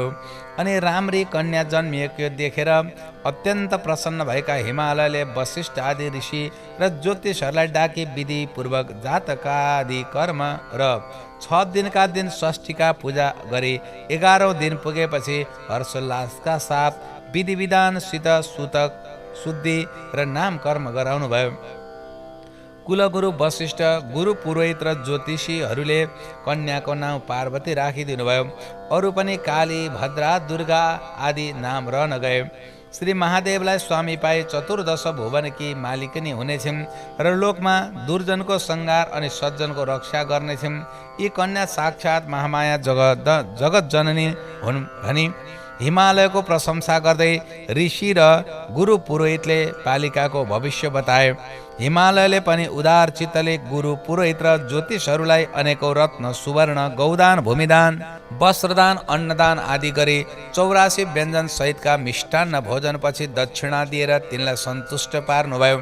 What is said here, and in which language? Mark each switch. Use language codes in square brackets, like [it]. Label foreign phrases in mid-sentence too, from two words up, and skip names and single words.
[ne] अनि राम्री कन्या जन्मिएको देखेर अत्यन्त प्रसन्न भएका हिमालयले वशिष्ठ आदि ऋषि र ज्योतिषहरूलाई डाकी विधिपूर्वक जातकादि कर्म र 6 दिनका दिन षष्ठीका पूजा गरी 11औं दिन पुगेपछि हर्षोल्लासका साथ विधि विधानसित सुतक शुद्धि र नाम कर्म गराउनु भयो। कुलगुरु वशिष्ठ, गुरु पुरोहित र ज्योतिषीहरूले कन्याको नाम पार्वती राखिदिनु भयो। अरू पनि काली, भद्रा, दुर्गा आदि नाम रहन गए। श्री महादेवलाई स्वामी पाई 14 भुवनकी मालिकनी हुनेछिन् र लोकमा दुर्जनको संहार अनि सज्जनको रक्षा गर्नेछिन्। यी कन्या साक्षात् महामाया जगत जननी हुन् भनी हिमालयको प्रशंसा गर्दै ऋषि र गुरु पुरोहितले बालिकाको भविष्य बताए। हिमालयले पनि उदार चित्तले गुरु पुरोहित र ज्योतिषहरूलाई अनेकौं रत्न सुवर्ण गौदान भूमिदान वस्त्रदान अन्नदान आदि गरी 84 व्यञ्जन सहितका मिष्टान्न भोजनपछि दक्षिणा दिएर तिनलाई सन्तुष्ट पार्नुभयो।